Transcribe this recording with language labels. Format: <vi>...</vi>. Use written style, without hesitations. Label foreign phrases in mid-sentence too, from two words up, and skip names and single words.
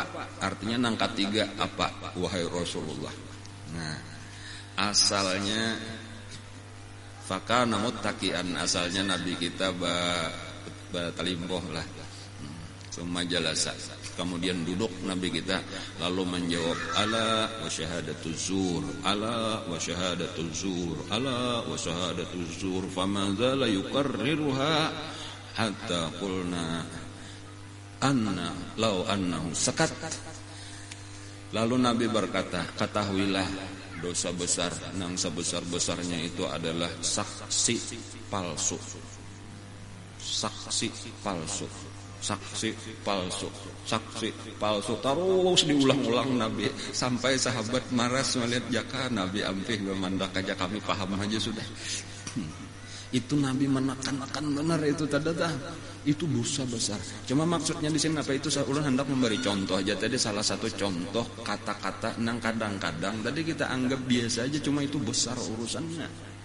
<bjn>Artinya nang ketiga apa? Wahai Rasulullah. Nah, asalnya</bjn> <ar>فكان متقيا,</ar> <bjn>asalnya Nabi kita batalimboh lah.</bjn> <ar>ثم جلس,</ar> <bjn>kemudian duduk Nabi kita lalu menjawab,</bjn> <ar>ألا وشهادة الزور، ألا وشهادة الزور، ألا وشهادة الزور، فماذا لا يكررها حتى قلنا أنا لو أنه سكت.</ar> <bjn>Lalu Nabi berkata, ketahuilah dosa besar yang sebesar-besarnya itu adalah saksi palsu. Saksi palsu. Saksi palsu, saksi palsu, terus diulang-ulang Nabi sampai sahabat maras melihat jaka Nabi ampih memandak aja kami paham aja sudah. Itu Nabi menekan-nekan benar itu tadata, itu dosa besar. Cuma maksudnya di sini apa itu? Saya ulang hendak memberi contoh aja tadi, salah satu contoh kata-kata nang kadang-kadang tadi kita anggap biasa aja, cuma itu besar urusannya.</bjn>